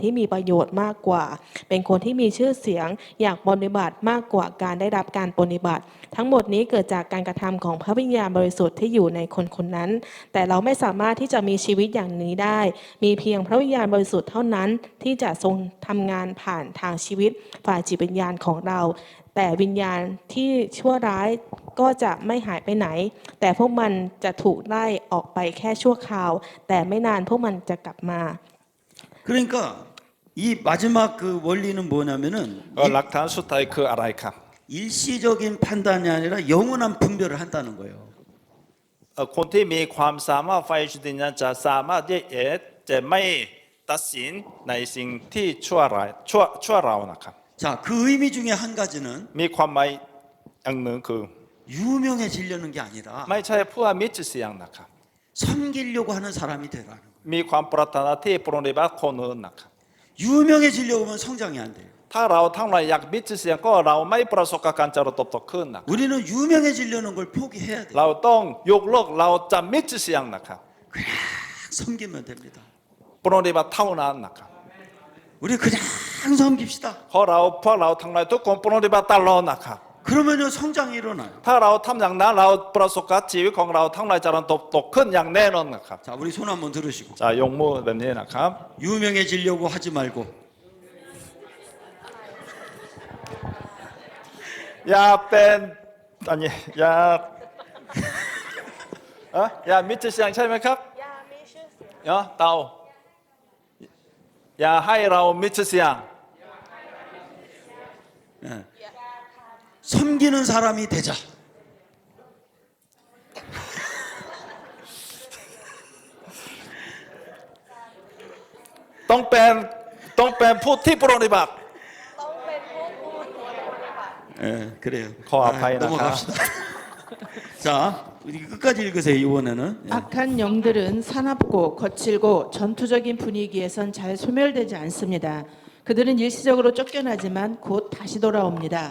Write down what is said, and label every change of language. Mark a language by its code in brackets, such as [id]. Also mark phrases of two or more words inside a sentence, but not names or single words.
[th] ที่มีประโยชน์มากกว่า เป็นคนที่มีชื่อเสียงอยากปฏิบัติมากกว่าการได้รับการปฏิบัติ ทั้งหมดนี้เกิดจากการกระทำของพระวิญญาณบริสุทธิ์ที่อยู่ในคนคนนั้น แต่เราไม่สามารถที่จะมีชีวิตอย่างนี้ได้ มีเพียงพระวิญญาณบริสุทธิ์เท่านั้นที่จะทรงทำงานผ่านทางชีวิตฝ่ายจิตวิญญาณของเรา แต่วิญญาณที่ชั่วร้ายก็จะไม่หายไปไหน แต่พวกมันจะถูกไล่ออกไปแค่ชั่วคราว แต่ไม่นานพวกมันจะกลับมา [ko] 그러니까 이 마지막 그 원리는 뭐냐면은 [th] หลักฐานสุดท้ายคืออะไรครับ [ko] 일시적인 판단이 아니라 영원한 분별을 한다는 거예요. [th] คนที่มีความสามารถไฟจิตวิญญาณจะสามารถแยกแยะจะไม่ตัดสินในสิ่งที่ชั่วร้ายนะครับ [ko] 자, 그 의미 중에 한 가지는 [th] มีความหมายอย่างหนึ่งคือ [ko] 유명해지려는 게 아니라 [th] ไม่ใช่เพื่อมีชื่อเสียงนะครับ [ko] 섬기려고 하는 사람이 되라는 거예요. [th] มีความปรารถนาที่ปฏิบัติคนอื่นนะครับ [ko] 유명해지려고 하면 성장이 안 돼요. [th] ถ้าเราทั้งหลายอยากมีชื่อเสียงก็เราไม่ประสบกับการเจริญเติบโตขึ้นนะ [ko] 우리는 유명해지려는 걸 포기해야 돼요. [th] เราต้องยกเลิกเราจะมีชื่อเสียงนะครับ [ko] 그냥 섬기면 됩니다. [th] ปฏิบัติเท่านั้นนะครับ [ko] 우리 그냥 섬깁시다. [th] เพราะเราทั้งหลายทุกคนปฏิบัติตลอดนะครับ [ko] 그러면요 성장이 일어나요. [th] ถ้าเราทำอย่างนั้นเราประสบกับชีวิตของเราทั้งหลายเจริญเติบโตขึ้นอย่างแน่นอนนะครับ [ko] 자, 우리 손 한번 들으시고 [th] จะยกมือแบบนี้นะครับ [ko] 유명해지려고 하지 말고 [th] อย่าเป็นอันนี้อย่าอย่ามีชื่อเสียงใช่ไหมครับอย่ามีชื่อเสียงเตาอย่าให้เรามีชื่อเสียง [ko] 예. 섬기는 사람이 되자. [th] ต้องเป็นผู้ที่ปฏิบัติ [ko] 예, 그래요. 거아파이나 넘어갑시다. 자, 우리 끝까지 읽으세요. 이번에는. 예. 악한 영들은 사납고 거칠고 전투적인 분위기에선 잘 소멸되지 않습니다. 그들은 일시적으로 쫓겨나지만 곧 다시 돌아옵니다.